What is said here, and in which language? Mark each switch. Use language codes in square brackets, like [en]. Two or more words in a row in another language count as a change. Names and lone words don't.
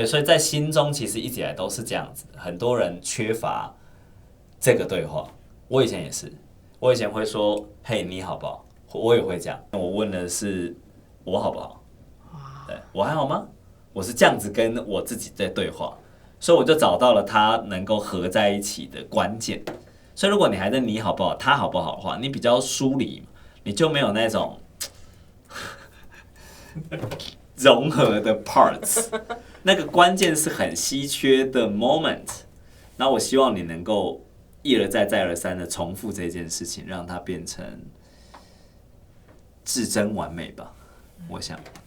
[zh] 所以在心中其實一直以來都是這樣子，很多人缺乏這個對話。我以前也是，我以前會說嘿你好不好？我也會這樣。我問的是我好不好？對，我還好嗎？我是這樣子跟我自己在對話，所以我就找到了它能夠合在一起的關鍵。所以，如果你還在你好不好，他好不好的話，你比較疏離，你就沒有那種融合的 parts。那個關鍵是很稀缺的 moment。那我希望你能夠一而再再而三的重複這件事情，讓它變成至臻完美吧，我想。